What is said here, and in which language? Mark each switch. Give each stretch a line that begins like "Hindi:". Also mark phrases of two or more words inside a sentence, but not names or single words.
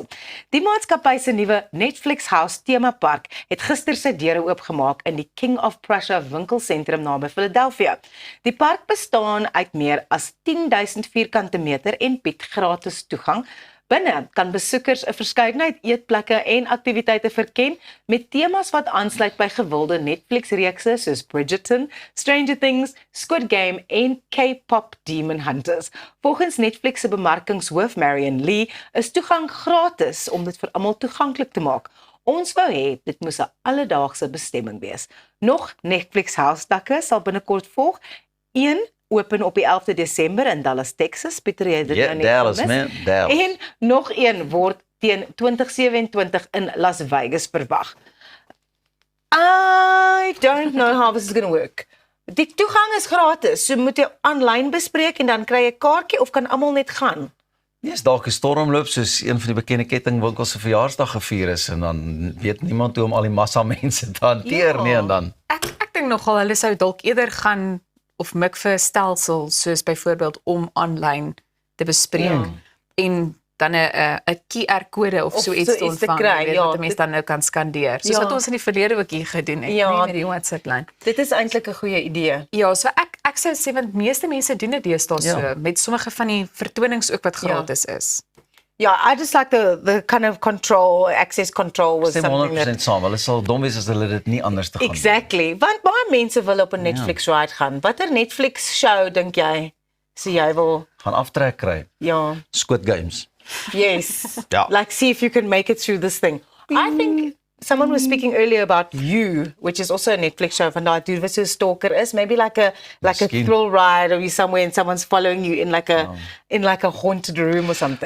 Afrikaans: Die maatskappy se nuwe Netflix House temapark het gister sy deure oopgemaak in die King of Prussia winkelsentrum naby Philadelphia. Die park bestaan uit meer as 10,000 vierkante meter en bied gratis toegang. Binne kan besoekers 'n verskeidenheid eetplekke en aktiwiteite verken met temas wat aansluit by gewilde Netflix-reekse soos Bridgerton, Stranger Things, Squid Game en K-pop Demon Hunters. Volgens Netflix se bemarkingshoof Marion Lee is toegang gratis om dit vir almal toeganklik te maak. Ons wou hê dit moes 'n alledaagse bestemming wees. Nog Netflix House-takke sal binnekort volg. Een open op die 11de Desember in Dallas, Texas. Pieter, jy dit nou nie Dallas, man. Dallas. En nog een word teen 2027 in Las Vegas verwag.
English: I don't know how this is going to work.
Afrikaans: Die toegang is gratis, so moet jy aanlyn bespreek en dan kry jy 'n kaartjie of kan almal net gaan? Nee, is dalk 'n stormloop soos een van die bekende kettingwinkels se verjaarsdag gevier is en dan weet niemand hoe om al die massa mense te hanteer nie en dan. Ek dink nogal hulle sou dalk eerder gaan of mik vir 'n stelsel soos byvoorbeeld om aanlyn te bespreek en dan 'n QR-kode of so iets te ontvang, wat 'n mens dan nou kan skandeer. Soos wat ons in die verlede ook hier gedoen het, nie met die WhatsApp-lyn. Dit is eintlik 'n goeie idee. Ja, so ek sou sê want meeste mense doen dit deesdae so met sommige van die vertonings ook wat gratis is.
English: Yeah, I just like the kind of access control was something
Afrikaans: 100% saam. Hulle sal dom wees as hulle dit nie anders te gaan.
English: Exactly.
Afrikaans: Want baie mense wil op 'n Netflix ride gaan. Watter Netflix show dink jy sê jy wil gaan aftrek kry? Ja. Squid Games.
English: Yes.
Afrikaans: Ja.
English: Like see if you can make it through this thing. I think someone was speaking earlier about You, which is also a Netflix show
Afrikaans: van daai dude wat so 'n stalker is,
English: maybe like a thrill ride or you somewhere and someone's following you in like a haunted room or something.